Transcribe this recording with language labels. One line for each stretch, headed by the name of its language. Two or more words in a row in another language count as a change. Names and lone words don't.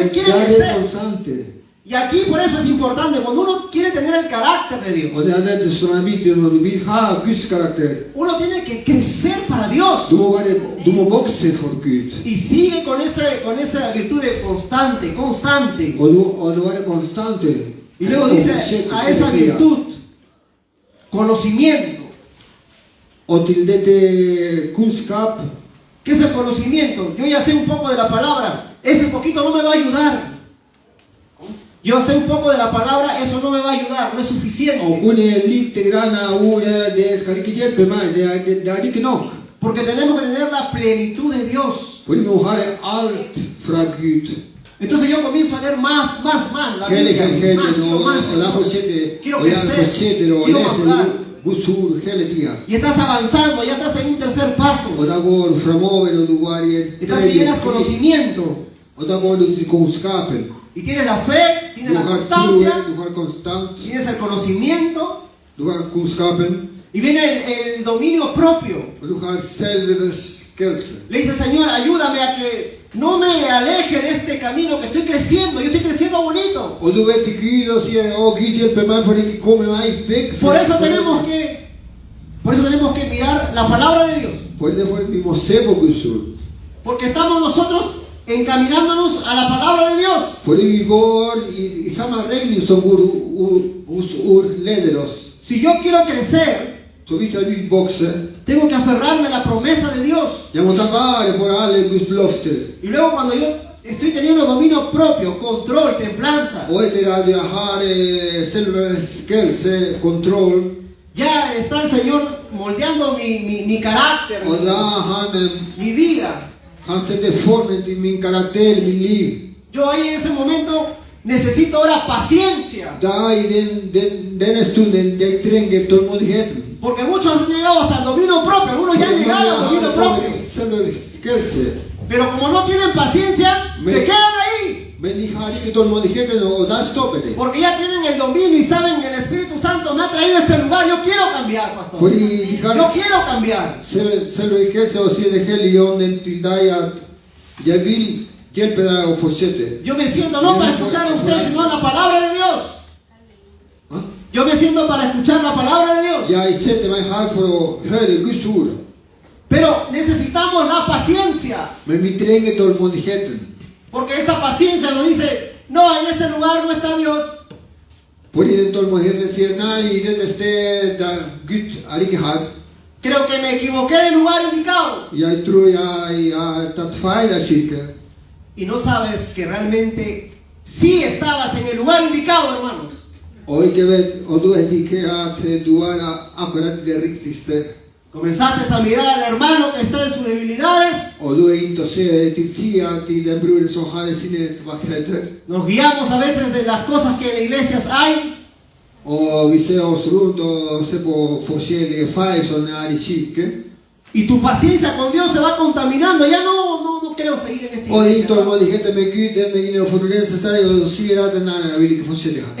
Norwegian: Det er det
Spanish: crecer.
Norwegian: konstante.
Spanish: Y aquí por eso es importante, cuando uno quiere tener el carácter de Dios,
Norwegian: Og det er dette som er viktig når du vil ha Guds karakter.
Spanish: uno tiene que crecer para Dios.
Norwegian: Du må vokse for Gud.
Spanish: Y sigue con esa virtud de constante.
Norwegian: Og du er konstante.
Spanish: Y luego dice a esa virtud, conocimiento.
Norwegian: Og til dette kunnskap.
Spanish: ¿Qué es el conocimiento? Yo ya sé un poco de la palabra, ese poquito no me va a ayudar. Yo sé un poco de la palabra, eso no me va a ayudar, no es
Norwegian: Å
Spanish: suficiente.
Norwegian: kunne lite grann av ordet, det skal ikke hjelpe meg. Det er ikke nok.
Spanish: Porque tenemos que tener la plenitud de Dios.
Norwegian: For vi må ha alt fra Gud.
Spanish: Entonces yo comienzo a leer más la
Norwegian: Hele
Spanish: Biblia,
Norwegian: og
Spanish: más.
Norwegian: la fortsetter
Spanish: Quiero
Norwegian: og jeg
Spanish: crecer,
Norwegian: fortsetter å
Spanish: quiero
Norwegian: lese
Spanish: madurar.
Norwegian: Guds ord hele tida.
Spanish: Y estás avanzando, ya estás en un tercer paso.
Norwegian: Og da går du framover, og du går i en
Spanish: Estás que llenas
Norwegian: skritt.
Spanish: conocimiento.
Norwegian: Og da går du til kunnskapen.
Spanish: Y tienes la fe, tienes
Norwegian: Du
Spanish: la
Norwegian: har
Spanish: constancia,
Norwegian: troen, du har konstant,
Spanish: tienes el conocimiento.
Norwegian: du har kunnskapen,
Spanish: Y viene el dominio propio.
Norwegian: og du har selvbeherskelse.
Spanish: Le dice, Señor, ayúdame a que no me aleje de este camino, que estoy creciendo. Yo estoy creciendo bonito.
Norwegian: Og du vet til Gud og sier, å Gud hjelper meg for ikke komme meg vekk.
Spanish: Por eso tenemos que mirar la palabra de Dios.
Norwegian: For derfor vi må se på Guds ord.
Spanish: Porque estamos nosotros encaminándonos a la palabra de Dios.
Norwegian: Fordi vi går i samme regning som Guds ord leder oss.
Spanish: Si yo quiero crecer,
Norwegian: Så hvis jeg vil vokse,
Spanish: tengo que aferrarme a la promesa de Dios.
Norwegian: jeg må ta vare på alle Guds løfter.
Spanish: Y luego cuando yo estoy teniendo dominio propio, control, templanza,
Norwegian: Og etter at jeg har selvbeherskelse, kontroll,
Spanish: ya está el Señor moldeando mi carácter,
Norwegian: og da han
Spanish: mi vida.
Norwegian: Han setter formen til min karakter, min liv.
Spanish: Yo ahí en ese momento necesito ahora paciencia.
Norwegian: Da i denne stunden jeg trenger tålmodigheten.
Spanish: Porque muchos han llegado hasta el dominio propio, algunos ya han llegado al dominio propio.
Norwegian: Selvbeherskelse.
Spanish: Pero como no tienen paciencia, se quedan ahí.
Norwegian: Men de har ikke tålmodigheten, og da stopper det.
Spanish: Porque ya tienen el dominio y saben que el Espíritu Santo me ha traído a este lugar. Yo quiero cambiar, pastor.
Norwegian: Fordi de har
Spanish: Yo quiero cambiar.
Norwegian: selvbeherskelse og sier det hellige ånden til deg at jeg vil hjelpe deg å fortsette.
Spanish: Yo me siento no para escuchar a ustedes, sino la palabra de Dios. Hæ? Yo me siento para escuchar la palabra de Dios.
Norwegian: Jeg setter meg her for å høre Guds ord.
Spanish: Pero necesitamos la paciencia.
Norwegian: Men vi trenger tålmodigheten.
Spanish: Porque esa paciencia nos dice, no, en este lugar no está Dios.
Norwegian: Fordi den tålmodigheten sier nei, i dette stedet der Gud er ikke her.
Spanish: Creo que me equivoqué del lugar indicado.
Norwegian: Jeg tror jeg har tatt feil av kirke.
Spanish: Y no sabes que realmente sí estabas en el lugar indicado, hermanos.
Norwegian: Og du vet ikke at du er akkurat det riktigste.
Spanish: Comenzaste a mirar al hermano que está en sus debilidades.
Norwegian: Og du ikke å se til siden til den broren som har sine svakheter.
Spanish: Nos guiamos a veces de las cosas que en las iglesias hay.
Norwegian: Og vi ser oss rundt og ser på forskjellige feil som er i kirke.
Spanish: Y tu paciencia con Dios se va contaminando. Ya no quiero seguir en esta
Norwegian: Og din
Spanish: iglesia.
Norwegian: tålmodighet med Gud den begynner å forurense seg og sier at nei, jeg vil ikke fortsette her.